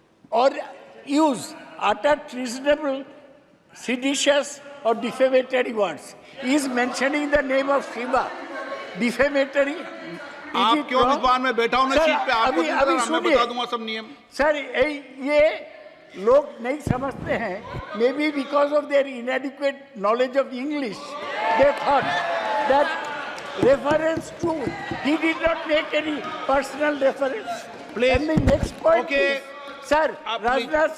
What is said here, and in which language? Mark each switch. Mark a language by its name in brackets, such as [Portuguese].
[English] or use uttered treasonable, seditious or defamatory words. He is mentioning the name of Shiva. Defamatory. [Hindi] आप क्यों विद्वान में बैठा हूं ना सीट पे? आपको नहीं पता, मैं बता दूंगा सब नियम। सर, ये लोग नहीं समझते हैं। [English] Maybe because of their inadequate knowledge of English, they thought that reference to, he did not make any personal reference. Please. And the next point Okay. is, sir, Please.